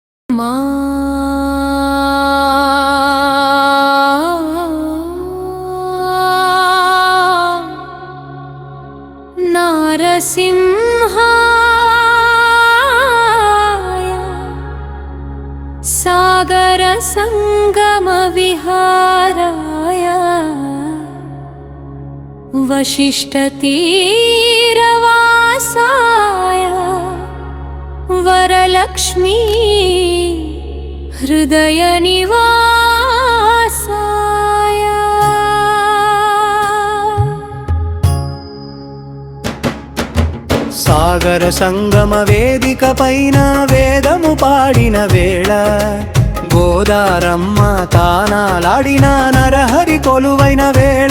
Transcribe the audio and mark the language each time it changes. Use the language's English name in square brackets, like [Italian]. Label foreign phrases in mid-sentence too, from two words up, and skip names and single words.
[Sanskrit] नारसिंहाय सागर संगम विहाराय वशिष्ठ तीरवासाय वरलक्ष्मी हृदय निवासाय [Telugu] సాగర సంగమ వేదిక పైన వేదము పాడిన వేళ గోదారమ్మ తానాలాడిన నరహరి కొలువైన వేళ